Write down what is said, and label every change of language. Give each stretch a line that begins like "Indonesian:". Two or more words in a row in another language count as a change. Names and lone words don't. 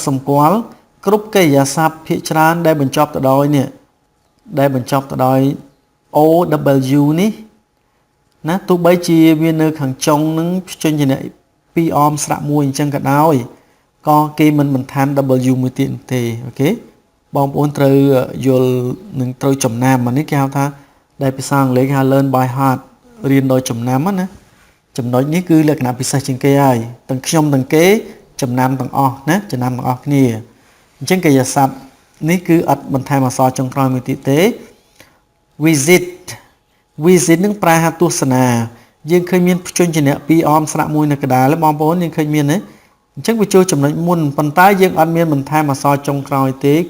Khmer: សម្គាល់គ្រប់កិរិយាសព្ទភាគច្រើនដែលបញ្ចប់ទៅដោយនេះដែលបញ្ចប់ទៅដោយ OW នេះណាទោះបីជាវានៅខាងចុងនឹងព្យញ្ជនៈពីរអមស្រៈមួយអញ្ចឹងក៏ដោយក៏គេមិនបន្ថែម W មួយទៀតទេអូខេបងប្អូនត្រូវយល់នឹងត្រូវចំណាំអានេះគេហៅថាដែល ភាសាអង់គ្លេសគេហៅ
English: learn by heart
Khmer: រៀនដោយចំណាំណាចំណុចនេះគឺលក្ខណៈពិសេសជាងគេហើយទាំងខ្ញុំទាំងគេចំណាំទាំងអស់ណាចំណាំទាំងអស់គ្នាអញ្ចឹងកិរិយាសព្ទនេះគឺអត់បន្ថែមអក្សរចុងក្រោយមួយទៀតទេ visit នឹង ប្រែថាទស្សនាយើងឃើញមានព្យញ្ជនៈពីរអមស្រៈមួយនៅកណ្ដាលបងប្អូនយើងឃើញមានទេអញ្ចឹងវាចូលចំណុចមុនប៉ុន្តែយើងអត់មានបន្ថែមអក្សរចុងក្រោយទេគឺ